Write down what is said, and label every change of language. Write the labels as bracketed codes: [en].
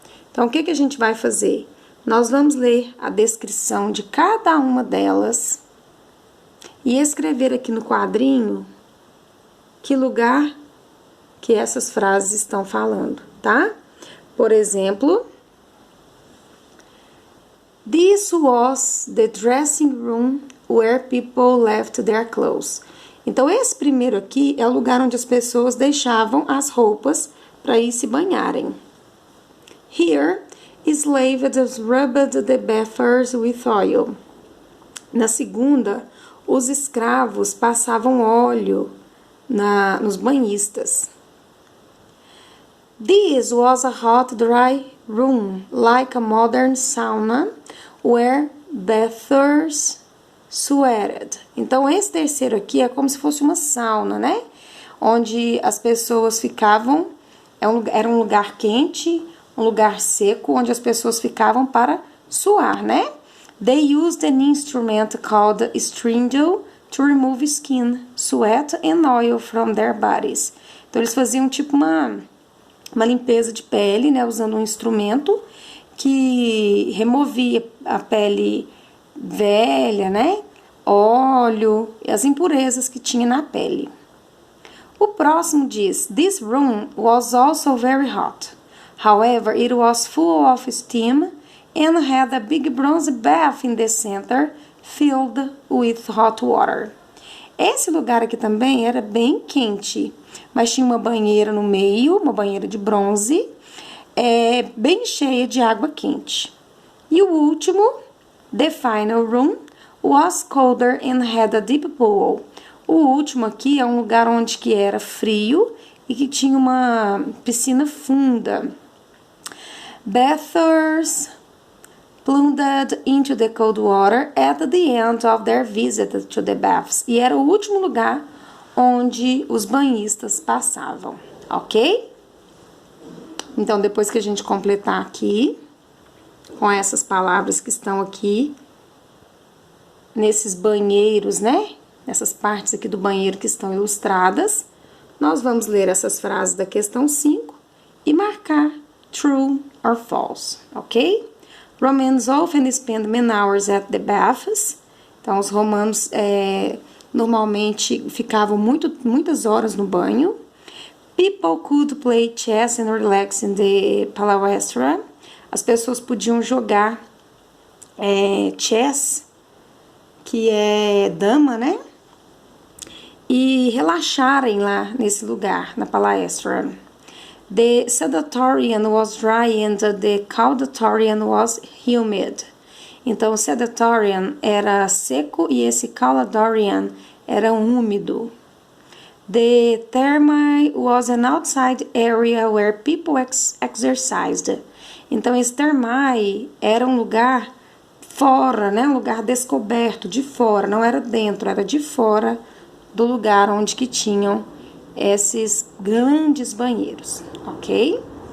[pt] Então, o que a gente vai fazer? Nós vamos ler a descrição de cada uma delas e escrever aqui no quadrinho que lugar que essas frases estão falando, tá? Por exemplo, [en] This was the dressing room where people left their clothes. [pt] Então, esse primeiro aqui é o lugar onde as pessoas deixavam as roupas para ir se banharem. [en] Here, slaves rubbed the bathrooms with oil. [pt] Na segunda, os escravos passavam óleo nos banhistas. [en] This was a hot, dry room, like a modern sauna, where bathers sweated. [pt] Então, esse terceiro aqui é como se fosse uma sauna, né? Onde as pessoas ficavam, era um lugar quente, um lugar seco, onde as pessoas ficavam para suar, né? [en] They used an instrument called strindle to remove skin, sweat and oil from their bodies. [pt] Então, eles faziam tipo uma limpeza de pele, né? Usando um instrumento que removia a pele velha, né? Óleo e as impurezas que tinha na pele. O próximo diz: [en] This room was also very hot. However, it was full of steam and had a big bronze bath in the center filled with hot water. [pt] Esse lugar aqui também era bem quente, mas tinha uma banheira no meio, uma banheira de bronze, bem cheia de água quente. E o último, [en] the final room, was colder and had a deep pool. [pt] O último aqui é um lugar onde que era frio e que tinha uma piscina funda. [en] Bathers plunged into the cold water at the end of their visit to the baths. [pt] E era o último lugar onde os banhistas passavam, ok? Então, depois que a gente completar aqui, com essas palavras que estão aqui, nesses banheiros, né? Nessas partes aqui do banheiro que estão ilustradas, nós vamos ler essas frases da questão 5 e marcar [en] true or false, [pt] ok? [en] Romans often spend many hours at the baths. [pt] Então, os romanos normalmente ficavam muitas horas no banho. [en] People could play chess and relax in the palestra. [pt] As pessoas podiam jogar chess, que é dama, né? E relaxarem lá nesse lugar, na palestra. [en] The sedatorian was dry and the caudatorian was humid. [pt] Então, o sedatorian era seco e esse caudatorian era úmido. [en] The thermae was an outside area where people exercised. [pt] Então, esse thermae era um lugar fora, né? Um lugar descoberto, de fora, não era dentro, era de fora do lugar onde que tinham esses grandes banheiros, ok?